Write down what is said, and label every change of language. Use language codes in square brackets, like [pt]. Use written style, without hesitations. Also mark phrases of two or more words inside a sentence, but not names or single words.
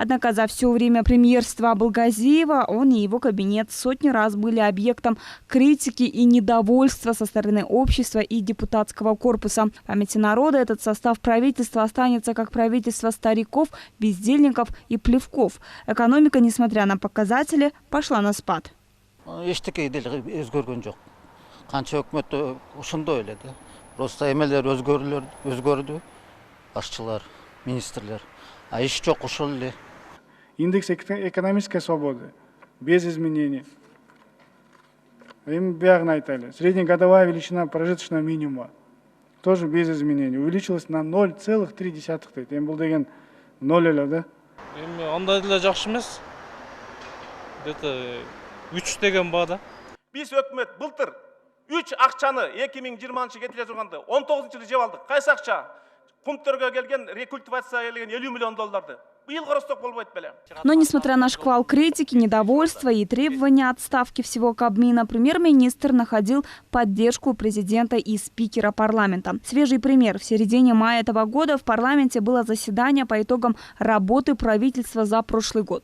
[ru] Однако за все время премьерства Абылгазиева он и его кабинет сотни раз были объектом критики и недовольства со стороны общества и депутатского корпуса. В памяти народа этот состав правительства останется как правительство стариков, бездельников и плевков. Экономика, несмотря на показатели, пошла на спад. [ky] Просто эмелер өзгөрдү, башчылар, министрлер, а иш жок ошол эле. [ru] Индекс экономической свободы без изменений. Среднегодовая величина прожиточного минимума тоже без изменений увеличилась на 0,3. [ky] Эми бул деген 0 эле, да? Эми андай деле жакшы эмес. Где-то 3 деген баада. Биз өкмөт былтыр 3 акчаны 2020 кетире турганды 19-жылы жеп алдык. Кайсы акча? Кумтөргө келген рекультивация келген 50 миллион долларды. [ru] Но, несмотря на шквал критики, недовольства и требования отставки всего Кабмина, премьер-министр находил поддержку президента и спикера парламента. Свежий пример. В середине мая этого года в парламенте было заседание по итогам работы правительства за прошлый год.